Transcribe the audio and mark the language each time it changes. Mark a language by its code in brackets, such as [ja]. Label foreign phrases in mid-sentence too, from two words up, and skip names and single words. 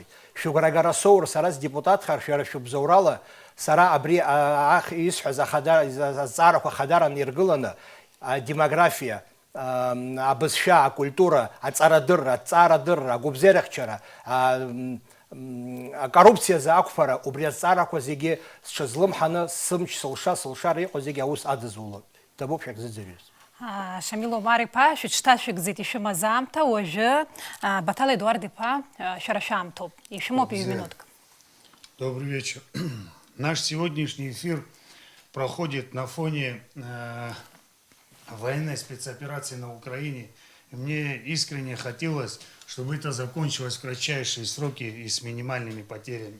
[ab] Шәыгәрагара соур, сара сдепутатхар, шәара шәыбзоурала, сара абри исҳәаз азҵаарақәа хадаран иргыланы, демография, абызшәа, акультура, аҵарадырра, аҭҵаарадырра, агәыбзиарахьчара, акоррупция за акфара, убриазцарақәа зегьы сҽазлымҳаны сымч сылша иҟоу зегьы аус аӡызулоит. Ҭабуп шәагьзыӡырҩыз. Шамил Омар-иԥа, шәыҽҭашәыгӡеит ишәымаз аамҭа, уажәы Батал Едуард-иԥа шәара шәаамҭоуп. Ишәымоуп минутк. [ru] Добрый вечер. Наш сегодняшний эфир проходит на фоне военной спецоперации на Украине. И мне искренне хотелось, чтобы это закончилось в кратчайшие сроки и с минимальными потерями.